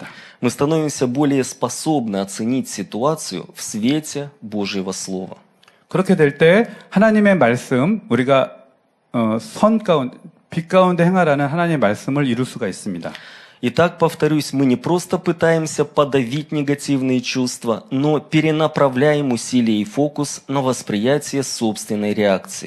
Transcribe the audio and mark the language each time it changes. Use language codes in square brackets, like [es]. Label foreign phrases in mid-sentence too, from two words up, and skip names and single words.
[ru] Мы становимся более способны оценить ситуацию в свете Божьего Слова. [ko] 그렇게 될 때 하나님의 말씀, 우리가 빛 가운데 행하라는 하나님의 말씀을 이룰 수가 있습니다. [ru] Итак, повторюсь, мы не просто пытаемся подавить негативные чувства, но перенаправляем усилия и фокус на восприятие собственной реакции.